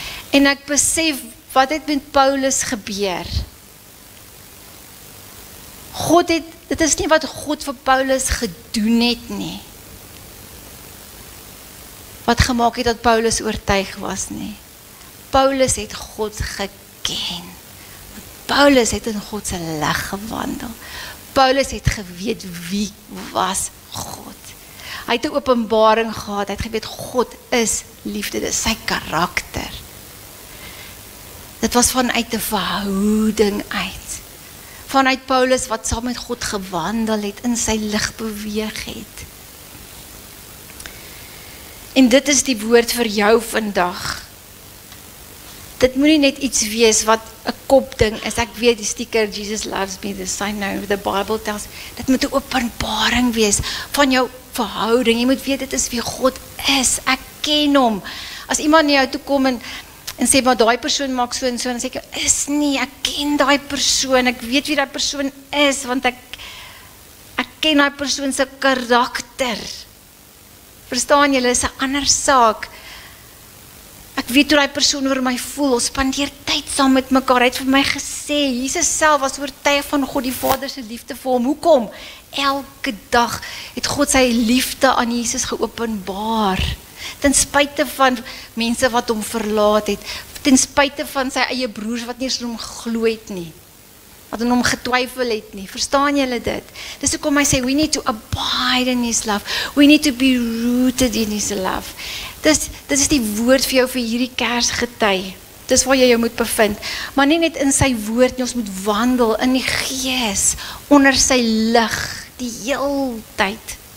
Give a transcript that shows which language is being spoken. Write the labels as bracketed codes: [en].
[af] En ek besef, wat het met Paulus gebeur? Dit is nie wat God vir Paulus gedoen het nie. Wat gemaak het dat Paulus oortuig was nie. Paulus het God geken. Paulus het in God se lig gewandel. Paulus het geweet wie was God. Hy het 'n openbaring gehad, hy het geweet God is liefde, dit is sy karakter. Dit was vanuit 'n verhouding uit. Vanuit Paulus wat saam met God gewandel het, in sy lig beweeg het. En dit is die woord vir jou vandag. Dit moet nie net iets wees wat 'n kopding is. Ek weet die sticker, [en] Jesus loves me, the sign now, the Bible tells, [af] dit moet 'n openbaring wees van jou verhouding. Jy moet weet, dit is wie God is. Ek ken hom. As iemand na jou toe kom en sê, maar daai persoon maak so en so, dan sê ek, is nie, ek ken daai persoon, ek weet wie daai persoon is, want ek ken daai persoon se karakter. Verstaan julle, is 'n ander saak. Ek weet hoe daai persoon oor my voel, ons spandeer tyd saam met mekaar. Hy het vir my gesê, Jesus self was oortuig van God die Vader se liefde vir hom. Hoekom? Elke dag het God sy liefde aan Jesus geopenbaar. Ten spyte van mense wat hom verlaat het, ten spyte van sy eie broers wat nie eens hom geglo het nie, wat aan hom getwyfel het nie. Verstaan julle dit? Dis hoekom hy sê, [en] we need to abide in his love. We need to be rooted in his love. [af] Dit is die woord vir jou vir hierdie Kersgety. Dis waar jy jou moet bevind. Maar nie net in sy woord nie, ons moet wandel in die Gees, onder sy lig, die heeltyd.